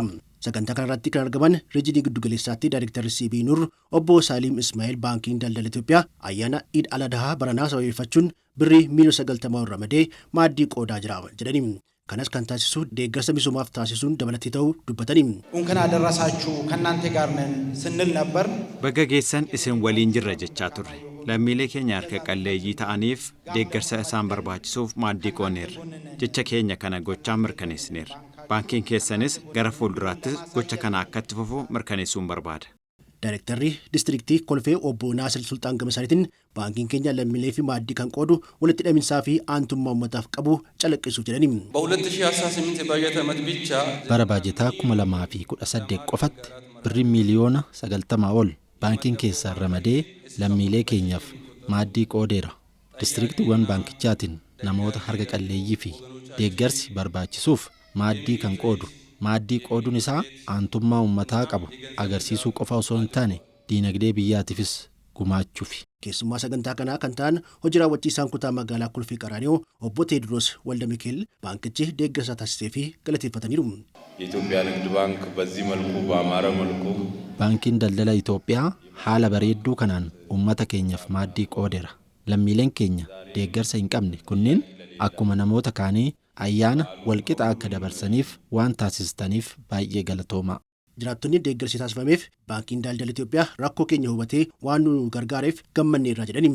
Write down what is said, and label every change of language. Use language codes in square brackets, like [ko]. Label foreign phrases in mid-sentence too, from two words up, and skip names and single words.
[om] Sagantaa kanarratti kan argaman Reejinii Giddugaleessaatti Daayirektarri CB Nur obbo Saaliim Ismaa'eel Baankiin Daldala Itoophiyaa ayyaana Iid al-Adhaa baranaa sababeeffachuun birrii miiliyoona 90 ramadee maaddii qoodaa jira jedhani. Kanas kan taasisu deeggarsa misoomaaf taasisuun dabalatee ta'uu dubbatani. [am] እንኳን አደረሳችሁ ከእናንተ ጋር ነን ስንል ነበር። [om] በገጌሰን isin waliin jirra jechaa turre. Lammiilee keenya harka qalleeyyii ta'aniif deeggarsa isaan barbaachisuuf maaddii qooneerra. Jecha keenya kana gochaan mirkaneessineerra. Baankiin keessanis gara fuulduraattis gocha kana akka itti fufu mirkaneessuun barbaada. Daayirektarri Diistiriktii Kolfee obbo Naasir Sultaan Gamasariitiin baankiin keenya lammiilee fi maaddii kan qoodu walitti hidhaminsaa fi aantummaa uummataaf qabu calaqqisuuf jedhani. [am] በ2018 የባጀት ዓመት ብቻ [om] bara baajetaa 2018 qofatti birrii miiliyoona 90 ol baankiin keessaa ramadee lammiilee keenyaaf maaddii qoodeera. Diistiriktiiwwan baankichaatiin namoota harka qalleeyyii fi deeggarsi barbaachisuuf maaddii kan qoodu. Maaddii qooduun isaa aantummaa uummataa qabu agarsiisuu qofa osoo hin taane diinagdee biyyaatiifis gumaachuufi. Keessummaa sagantaa kanaa kan ta'an hojii raawwachiisaan kutaa magaalaa Kolfee Qaraaniyoo obbo Teediroos Waldamikeel baankichi deeggarsa taasisee fi galateeffataniiru. [am] የኢትዮጵያ ንግድ ባንክ በዚህ መልኩ በአማረ መልኩ [om] Baankiin Daldala Itoophiyaa haala bareedduu kanaan uummata keenyaaf maaddii qoodeera. Lammiileen keenya deeggarsa hin qabne kunneen akkuma namoota kaanii ayyaana walqixa akka dabarsaniif waan taasistaniif baay'ee galatoomaa. Jiraattonni deeggarsi taasifameef Baankiin Daldala Itoophiyaa rakkoo keenya hubatee waan nu gargaareef gammanneerra jedhani.